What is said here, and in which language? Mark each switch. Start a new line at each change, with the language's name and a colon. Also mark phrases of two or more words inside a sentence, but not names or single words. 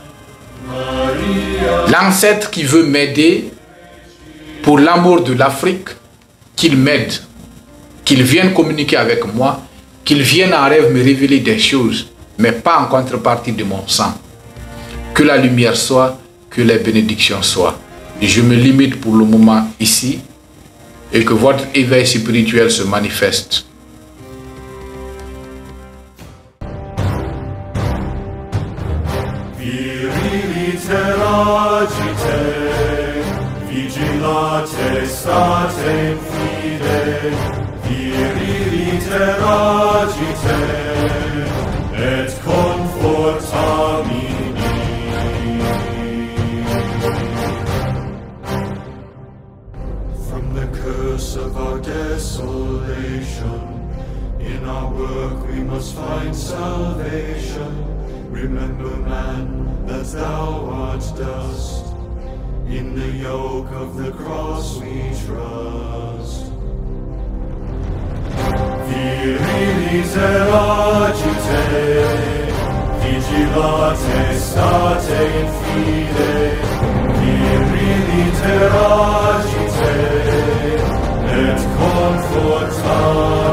French: L'ancêtre qui veut m'aider pour l'amour de l'Afrique, qu'il m'aide, qu'il vienne communiquer avec moi, qu'il vienne en rêve me révéler des choses. mais pas en contrepartie de mon sang. Que la lumière soit, que les bénédictions soient. Et je me limite pour le moment ici et que votre éveil spirituel se manifeste.
Latin: Vigilate state fide, virilite agite, et confortamini.
English: From the curse of our desolation, in our work we must find salvation. Remember, man, that thou art dust. In the yoke of the cross we trust.
Latin: Virilite agite, vigilate state in fide, virilite agite, et conforta